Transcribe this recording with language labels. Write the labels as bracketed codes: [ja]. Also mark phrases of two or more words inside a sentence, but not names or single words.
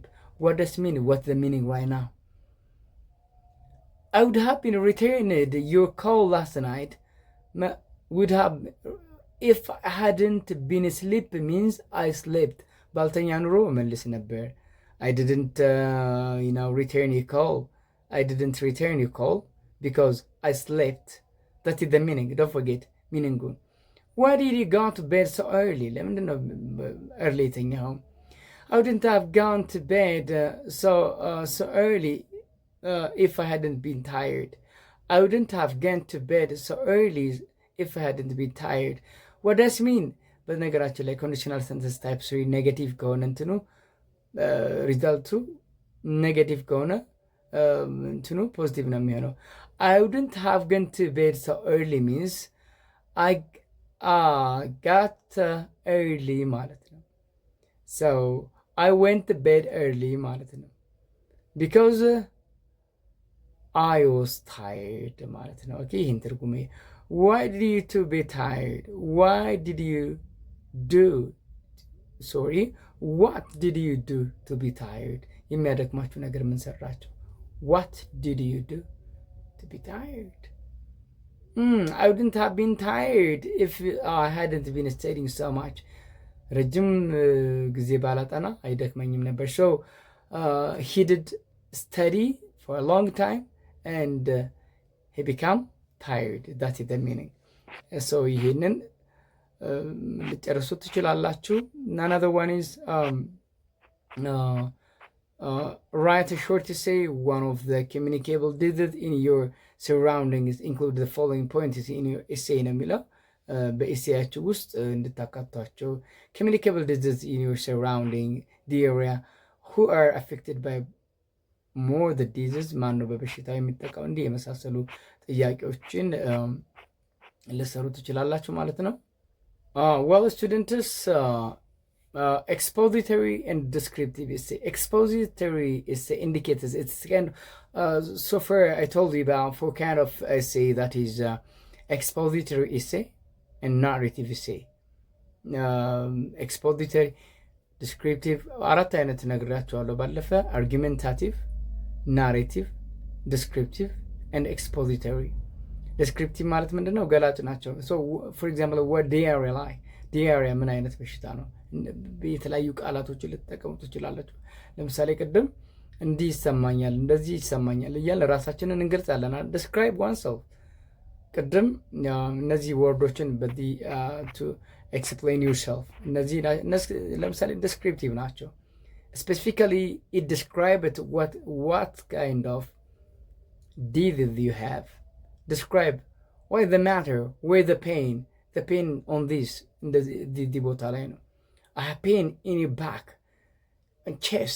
[en] What does it mean? What's the meaning right now? I would have been returned your call last night. Would have if I hadn't been asleep means I slept. [am] ባልተኛ ኑሮ መልስ ነበር። [en] I didn't return your call. I didn't return your call because I slept. That is the meaning. Don't forget meaning. Why did you go to bed so early? [am] ለምንድን ነው early የተኛኸው? [en] I wouldn't have gone to bed so early if I hadn't been tired. I wouldn't have gone to bed so early if I hadn't been tired. What does it mean? [am] በነገራችን ላይ [en] conditional sentence type 3 negative [am] ከሆነ እንትኑ ሪዛልቱ ኔጌቲቭ ከሆነ እንትኑ ፖዚቲቭ ነው የሚሆነው። [en] I wouldn't have gone to bed so early means I got early [am] ማለት ነው። [en] So I went to bed early [am] ማለት ነው [en] because I was tired [am] ማለት ነው። ኦኬ ይህን ትርጉሜ [en] why did you to be tired? Why did you do what did you do to be tired? [am] የሚያደክማችሁ ነገር ምን ሰራችሁ? [en] What did you do to be tired? I wouldn't have been tired if I hadn't been studying so much. [am] ረጅም ጊዜ ባላጠና አይደክመኝም ነበር። [en] So he did study for a long time and he became tired. That is the meaning. So [am] ይሄንን ልጨርሱ ትችላላችሁ። [en] Another one is write a short essay. One of the communicable digits in your surroundings include the following points in your essay [am] ነው የሚለው በኤሴያችሁ ውስጥ እንድታካቷቸው። [en] communicable diseases in your surrounding, the area, who are affected by more the disease, [am] ማን ነው በበሽታው የሚጠቃው? እንዲህ የመሳሰሉ ጥያቄዎችን ልሰሩ ትችላላችሁ ማለት ነው። [en] well students, expository and descriptive essay. Expository essay indicates it's kind of so far I told you about 4 kind of essay, that is expository essay and narrative essay. Expository, descriptive [am] አራት አይነት ነግራችኋለሁ ባለፈ። argumentative, [en] narrative, descriptive and expository. [am] descriptive ማለት ምንድነው? ገላጭ ናቸው። [en] so for example what diarrhea [am] ምን አይነት በሽታ ነው? የተለያዩ ቃላቶችን ልትጠቀሙ ትችላላችሁ። ለምሳሌ ቅድም እንዲህ ይሰማኛል፣ እንደዚህ ይሰማኛል እያለ ራሳችንን እንገልጻለን። [en] describe oneself [am] ቅድም እነዚህ ወርዶችን በዚህ [en] to explain yourself [am] እነዚህ ለምሳሌ descriptive ናቸው። [en] specifically it describes what kind of disease you have. describe what is the matter, where the pain on this the [am] ቦታ ላይ ነው። [en] I have pain in your back and chest.